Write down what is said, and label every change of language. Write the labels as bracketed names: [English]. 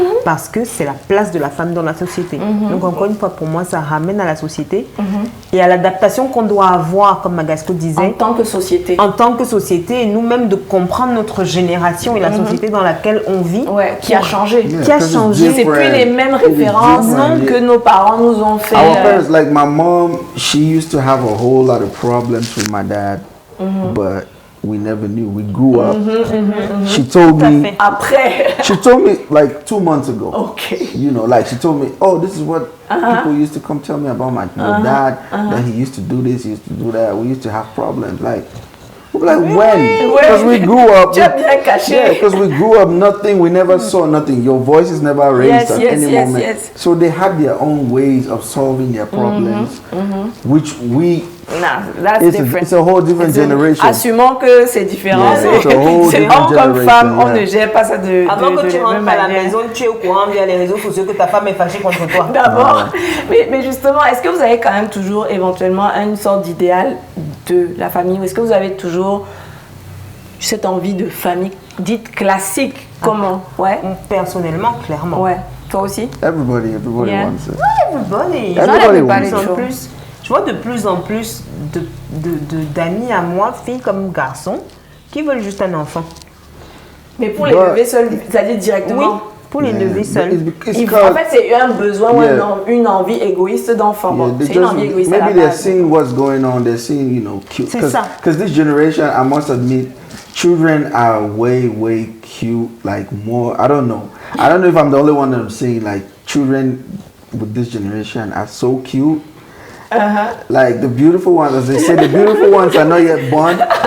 [French] Parce que c'est la place de la femme dans la société. Donc encore une fois, pour moi, ça ramène à la société et à l'adaptation qu'on doit avoir, comme Magasco disait. En tant que société. En tant que société, et nous-mêmes de comprendre notre génération et la société dans laquelle on vit. Ouais, qui a changé. Qui a changé. C'est plus les mêmes références que nos parents nous ont fait. [English] Our parents, like my mom, she used to have a whole lot of problems with my dad, but we never knew. We grew up. She told me. [French] Après. [English] She told me like 2 months ago. Okay. You know, like she told me, oh, this is what people used to come tell me about my dad. That he used to do this, he used to do that. We used to have problems. Like, when? Because we grew up. Yeah, because we grew up nothing. We never saw nothing. Your voice is never raised at any moment. So they had their own ways of solving their problems, which we. Nah, that's different. It's a whole different generation. [French] Assumons que c'est différent. C'est comme femme, on ne gère pas ça de avant que tu rentres à la maison, tu es au courant via les réseaux sociaux que ta femme est fâchée contre toi. D'abord. Mais justement, est-ce que vous avez quand même toujours éventuellement une sorte d'idéal de la famille, ou est-ce que vous avez toujours cette envie de famille dite classique? Comment? Ouais. Personnellement, clairement. Ouais. Toi aussi? [English] Everybody wants it. Everybody wants it. [French] En plus, Je vois de plus en plus d'amis à moi, filles comme garçons, qui veulent juste un enfant. Mais pour l'élever seul, c'est-à-dire directement. Oui, pour l'élever seul. En fait, c'est un besoin ou une envie égoïste d'enfant. Bon, c'est une envie égoïste à la [English] maybe they're [French] base. [English] seeing what's going on. They're seeing, cute. [French] C'est ça. [English] Because this generation, I must admit, children are way, way cute. Like more, I don't know. I don't know if I'm the only one that I'm seeing. Like children with this generation are so cute. Like the beautiful ones, as they say, the beautiful ones are not yet born.